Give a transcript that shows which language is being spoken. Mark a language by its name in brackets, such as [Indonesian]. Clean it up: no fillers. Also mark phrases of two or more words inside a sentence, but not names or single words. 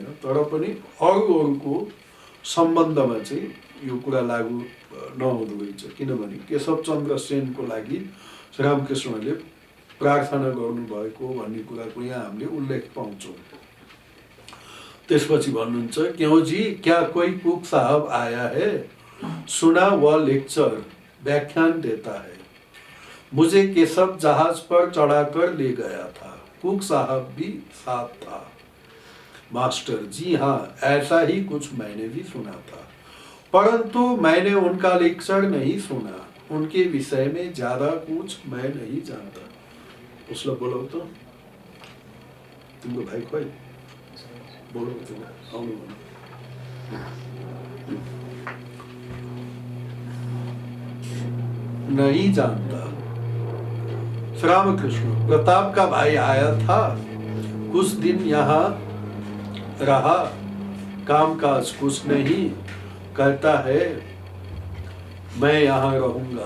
[Nepali] तर पनि अरूको सम्बन्धमा चाहिँ यो कुरा लागू नहुँदो रहेछ, किनभने केशव चन्द्र सेनको लागि श्रीरामकृष्णले प्रार्थना गर्नुभएको भन्ने कुराको यहाँ हामीले उल्लेख पाउँछौँ। त्यसपछि भन्नुहुन्छ, [Hindi] क्यों जी क्या कोई कुक साहब आया है, सुना वह लेक्चर व्याख्यान देता है, मुझे केशव जहाज पर चढ़ाकर ले गया था, कुक साहब भी साथ था। मास्टर, जी हाँ, ऐसा ही कुछ मैंने भी सुना था, परंतु मैंने उनका लेक्चर नहीं सुना, उनके विषय में ज्यादा कुछ मैं नहीं जानता। [Nepali] उसलाई बोलाऊ त, तिम्रो भाइ खोइ, बोलाऊ त, आउनु भन। [Hindi] नहीं जानता। श्रीरामकृष्ण, प्रताप का भाई आया था, कुछ दिन यहाँ रहा, कामकाज कुछ नहीं, कहता है मैं यहाँ रहूंगा।